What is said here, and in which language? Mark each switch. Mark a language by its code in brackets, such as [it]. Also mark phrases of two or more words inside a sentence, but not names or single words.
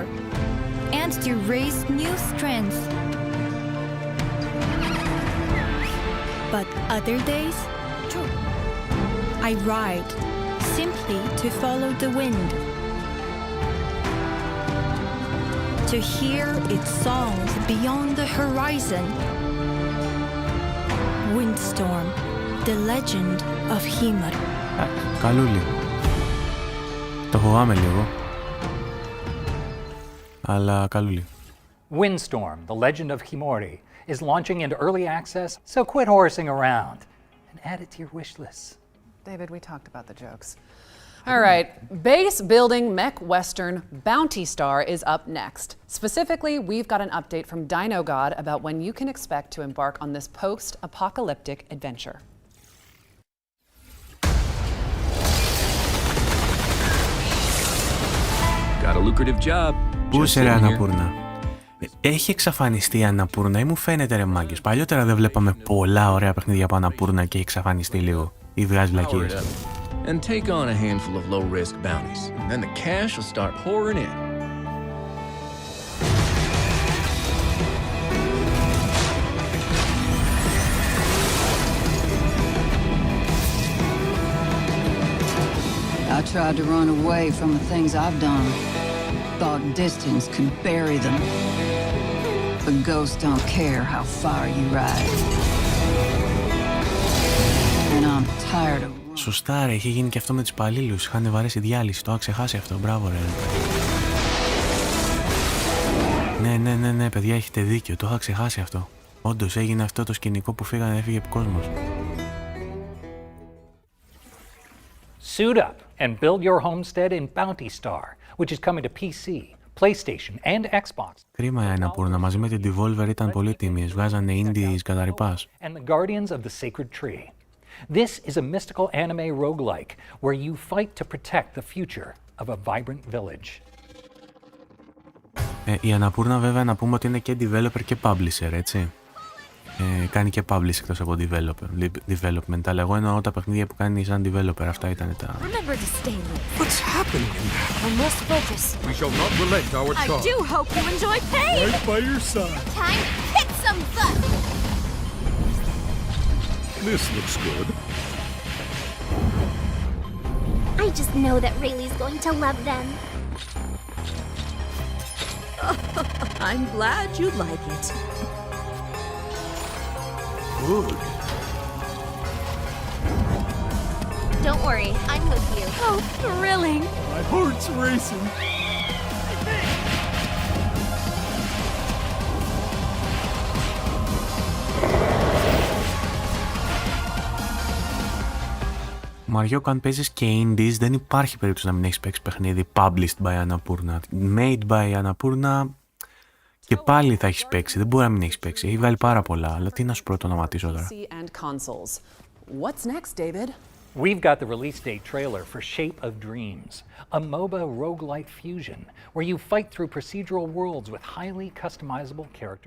[en] And to raise new strength. But other days, I ride simply to follow the wind. To hear its songs beyond the horizon. Windstorm, the legend of Himari. [el] Καλούλι. Το φοβάμαι λίγο. Αλλά καλούλι. [en] Windstorm, the legend of Himori, is launching into early access, so quit horsing around and add it to your wish list. David, we talked about the jokes. All right, base building mech western Bounty Star is up next. Specifically, we've got an update from Dino God about when you can expect to embark on this post-apocalyptic adventure. Got a lucrative job. [el] Πού είσαι ρε Αναπούρνα? Έχει εξαφανιστεί η Αναπούρνα ή μου φαίνεται ρε μάγκες? Παλιότερα δεν βλέπαμε πολλά ωραία παιχνίδια από Αναπούρνα και έχει εξαφανιστεί λίγο ή βγάζει βλακίες? [en] And take on a handful of low-risk bounties. Then the cash will start pouring in. I tried to run away from the things I've done. Thought distance could bury them. But ghosts don't care how far you ride. And I'm tired of... [el] Σωστά ρε, είχε γίνει και αυτό με τους υπαλλήλους. Είχαν βαρέσει διάλυση, το είχα ξεχάσει αυτό. Μπράβο ρε. Ναι, παιδιά, έχετε δίκιο. Το είχα ξεχάσει αυτό. Όντως έγινε αυτό το σκηνικό που φύγανε, έφυγε ο κόσμος. [en] Suit up and build your homestead in Bounty Star, which is coming to PC, PlayStation and Xbox. [el] Κρίμα η Αναπούρνα, μαζί με την Devolver ήταν πολύ τίμιες. Βγάζανε indies κατά ρηπάς. [en] And the Guardians of the Sacred Tree. This is a mystical anime roguelike where you fight to protect the future of a vibrant village. [el] Η Αναπούρνα βέβαια να πούμε ότι είναι και developer και publisher, έτσι. Κάνει και publish εκτός από development, αλλά εγώ εννοώ τα παιχνίδια που κάνει σαν developer, αυτά ήταν τα... [en] Remember to stay lit. What's happening in there? I must focus. We shall not relent our charge. I do hope you enjoy pain. Right by your side. Time to kick some butt. This looks good. I just know that Rayleigh's going to love them. I'm glad you like it. Good. Don't worry, I'm with you. Oh, thrilling. My heart's racing. [el] Μαριό, αν παίζεις και indies, δεν υπάρχει περίπτωση να μην έχεις παίξει παιχνίδι [en] published by Annapurna. Made by Annapurna [el] και πάλι θα έχεις παίξει. Δεν μπορεί να μην έχεις παίξει. Έχει βγάλει πάρα πολλά, αλλά τι να σου πρωτονοματίσω τώρα. [en] What's next, David? We've got the release date trailer for Shape of Dreams, a MOBA roguelite fusion where you fight through procedural worlds with highly customizable character.